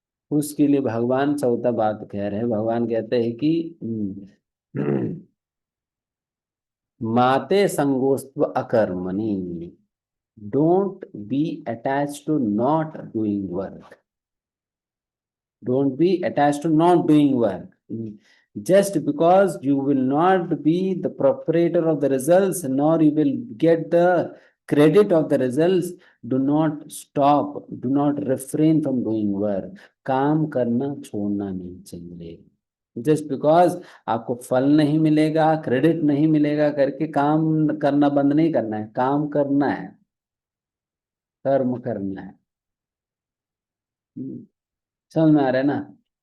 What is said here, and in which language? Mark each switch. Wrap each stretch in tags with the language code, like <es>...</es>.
<hi>उसके लिए भगवान चौथा बात कह रहे हैं। भगवान कहते हैं कि</hi> <sa>माते संगोस्त्व अकर्मणि,</sa> <en>Don't be attach to not doing work, don't be attached to not doing work. Just because you will not be the proprietor of the results, nor you will get the credit of the results, do not stop, do not refrain from doing work.</en> <hi>काम करना छोड़ना नहीं चाहिए। Just because आपको फल नहीं मिलेगा, credit नहीं मिलेगा करके काम करना बंद नहीं करना है, काम करना है, कर्म करना है। समझ में आ रहा है ना?</hi>